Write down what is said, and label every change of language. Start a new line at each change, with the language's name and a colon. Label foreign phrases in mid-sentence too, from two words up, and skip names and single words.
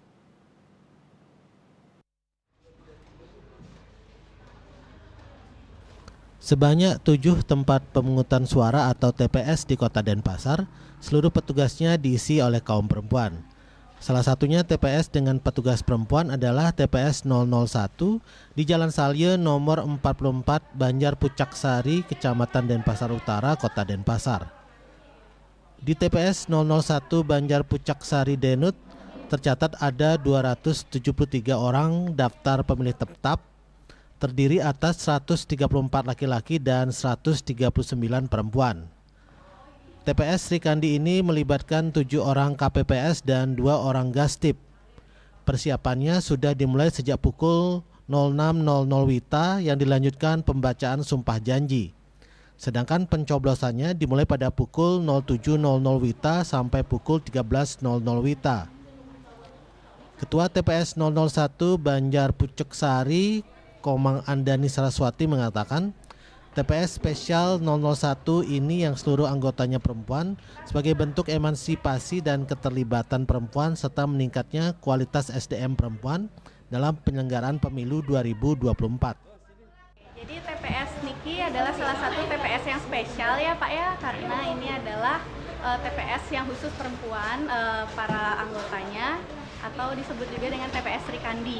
Indonesian: Sebanyak 7 tempat pemungutan suara atau TPS di Kota Denpasar, seluruh petugasnya diisi oleh kaum perempuan. Salah satunya TPS dengan petugas perempuan adalah TPS 001 di Jalan Salye nomor 44 Banjar Pucak Sari, Kecamatan Denpasar Utara, Kota Denpasar. Di TPS 001 Banjar Pucak Sari Denut tercatat ada 273 orang daftar pemilih tetap, terdiri atas 134 laki-laki dan 139 perempuan. TPS Rikandi ini melibatkan 7 orang KPPS dan 2 orang Gastip. Persiapannya sudah dimulai sejak pukul 06.00 WITA yang dilanjutkan pembacaan sumpah janji. Sedangkan pencoblosannya dimulai pada pukul 07.00 WITA sampai pukul 13.00 WITA. Ketua TPS 001 Banjar Pucak Sari, Komang Andani Saraswati mengatakan, TPS spesial 001 ini yang seluruh anggotanya perempuan sebagai bentuk emansipasi dan keterlibatan perempuan serta meningkatnya kualitas SDM perempuan dalam penyelenggaraan pemilu 2024. Jadi TPS Niki adalah salah satu TPS yang spesial ya Pak ya, karena ini adalah TPS yang khusus perempuan, para anggotanya, atau disebut juga dengan TPS Rikandi.